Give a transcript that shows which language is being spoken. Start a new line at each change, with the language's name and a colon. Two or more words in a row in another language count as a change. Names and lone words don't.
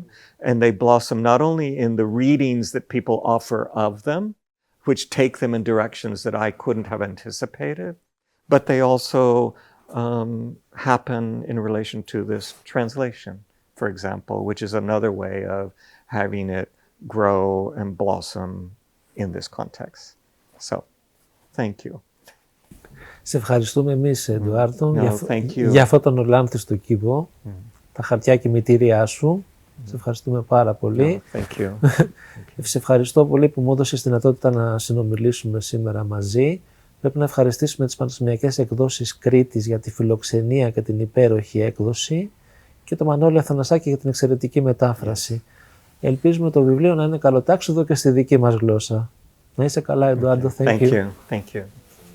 English: And they blossom not only in the readings that people offer of them, which take them in directions that I couldn't have anticipated, but they also happen in relation to this translation, for example, which is another way of having it grow and blossom in this context. So, thank you.
Greek: Σε ευχαριστούμε εμείς, Εντουάρντο,
English: Thank you.
Greek: για αυτόν τον ολάνθιστο κήπο, τα χαρτιά κοιμητήριά σου. Σε ευχαριστούμε πάρα πολύ.
English: Thank you.
Greek: Σε ευχαριστώ πολύ που μου έδωσες τη δυνατότητα να συνομιλήσουμε σήμερα μαζί. Πρέπει να ευχαριστήσουμε τις Πανεπιστημιακές Εκδόσεις Κρήτης για τη φιλοξενία και την υπέροχη έκδοση και το Μανώλη Αθανασάκη για την εξαιρετική μετάφραση. Ελπίζουμε το βιβλίο να είναι καλοτάξιδο και στη δική μας γλώσσα. Να είσαι καλά, Εντουάρντο.
English: Thank you. Thank you.